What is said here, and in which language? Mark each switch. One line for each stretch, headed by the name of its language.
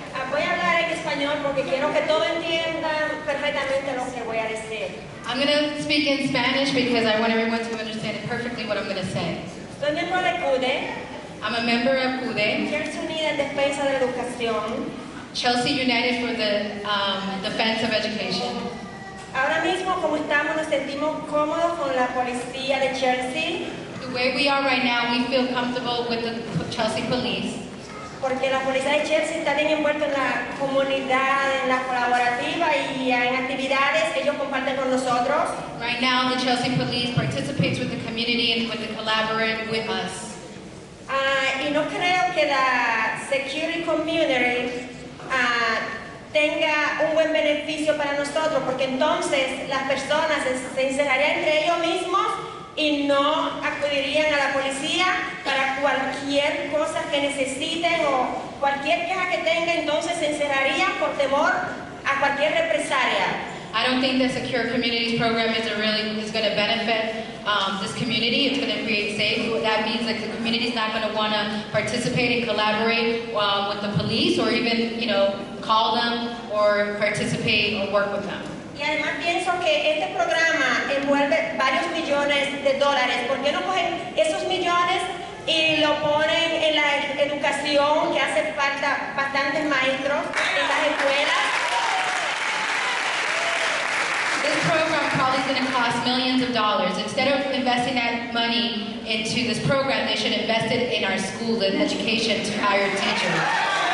Spanish: Voy a hablar en español porque quiero que todos entiendan perfectamente lo que voy a decir.
English: I'm going to speak in Spanish because I want everyone to understand perfectly what I'm going to say.
Spanish: Soy miembro de CUDE,
English: I'm a member of CUDE,
Spanish: Chelsea Unida en Defensa de la Educación.
English: Chelsea United for the Defense of Education.
Spanish: Ahora mismo, como estamos, nos sentimos cómodos con la policía de Chelsea,
English: The way we are right now, we feel comfortable with the Chelsea Police
Spanish: porque la policía de Chelsea está bien envuelta en la comunidad, en la colaborativa y en actividades que ellos comparten con nosotros.
English: Right now, the Chelsea Police participates with the community and with the collaborate with us.
Spanish: Y no creo que la security community tenga un buen beneficio para nosotros, porque entonces las personas se encerrarían entre ellos mismos y no acudirían a la policía para cualquier cosa que necesiten o cualquier queja que tengan, entonces se encerrarían por temor a cualquier represalia.
English: I don't think the Secure Communities program is going to benefit this community. It's going to create safe. That means that the community is not going to want to participate and collaborate with the police, or even, call them or participate or work with them.
Spanish: Y además pienso que este programa envuelve varios millones de dólares. ¿Por qué no cogen esos millones y lo ponen en la educación, que hace falta bastantes maestros en las escuelas?
English: This program probably is going to cost millions of dollars. Instead of investing that money into this program, they should invest it in our schools and education to hire teachers.